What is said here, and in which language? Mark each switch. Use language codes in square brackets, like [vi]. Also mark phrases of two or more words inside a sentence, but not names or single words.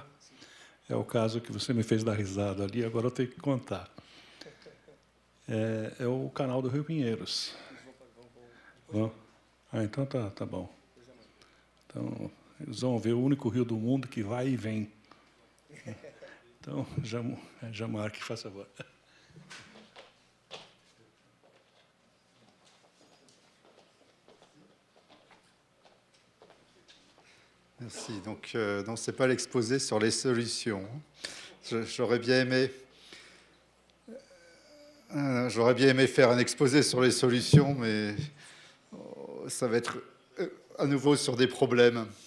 [pt] É o caso que você me fez dar risada ali, agora eu tenho que contar. É o canal do Rio Pinheiros. Vão? Ah, então tá bom. Então, eles vão ver o único rio do mundo que vai e vem. Então, já marque, faça favor. [fr] Merci. Donc, non, ce n'est pas l'exposé sur les solutions. J'aurais bien aimé faire un exposé sur les solutions, mais ça va être à nouveau sur des problèmes.